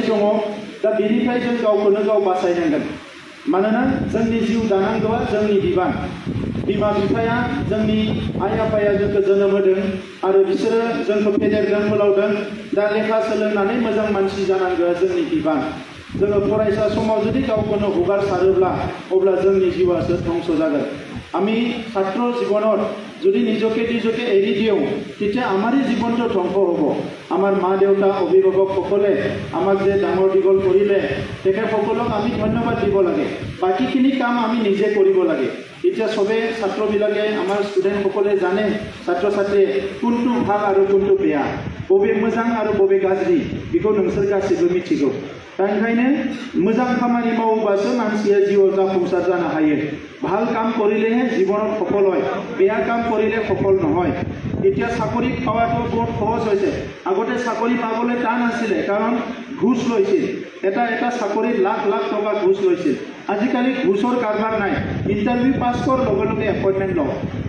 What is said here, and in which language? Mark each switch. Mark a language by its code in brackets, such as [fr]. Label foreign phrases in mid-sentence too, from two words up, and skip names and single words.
[brx] दङ दा बेनिफ्राय जों गावखौनो गाव बासायनांगोन मानोना जोंनि जिउ दानांगौआ जोंनि बिबान बिमा बिफाया जोंनि आइ आफाया जोंखौ जोनोम होदों आरो बिसोरो जोंखौ फेदेरदों फोलावदों दा लेखा सोलोंनानै मोजां मानसि जानांगौआ जोंनि बिबान जोङो फरायसा समाव जुदि गावखौनो हगारसारोब्ला अब्ला जोंनि जिउआसो ধ্বংস जागोন [as] আমি ছাত্র জীবনত যদি নিজকে এৰি দিওঁ তেতিয়া আমাৰে জীৱনটো ধ্বংস হ'ব আমাৰ মা দেউতা অভিভাৱকসকলে আমাক যে ডাঙৰ দীঘল কৰিলে তেখেতসকলক আমি ধন্যবাদ দিব লাগে বাকীখিনি কাম আমি নিজে কৰিব লাগে এতিয়া সবে ছাত্ৰবিলাকে আমাৰ ষ্টুডেণ্টসকলে জানে ছাত্ৰ ছাত্ৰীয়ে কোনটো ভাল আৰু কোনটো বেয়া [brx] बबे मोजां आरो बबे गाज्रि बेखौ नोंसोर गासैबो मिथिगौ दा ओंखायनो मोजां खामानि मावोबासो मानसिया जिउआव जाफुंसार जानो हायो [as] ভাল কাম কৰিলেহে জীৱনত সফল হয় বেয়া কাম কৰিলে সফল নহয় এতিয়া চাকৰি পাৱাটো বহুত সহজ হৈছে আগতে চাকৰি পাবলৈ টান আছিল কাৰণ ঘুষ লৈছিল এটা চাকৰি লাখ লাখ টকা ঘুষ লৈছিল আজিকালি ঘুষৰ কাৰবাৰ নাই ইণ্টাৰভিউ পাছ কৰ লগে লগে এপইণ্টমেণ্ট লওঁ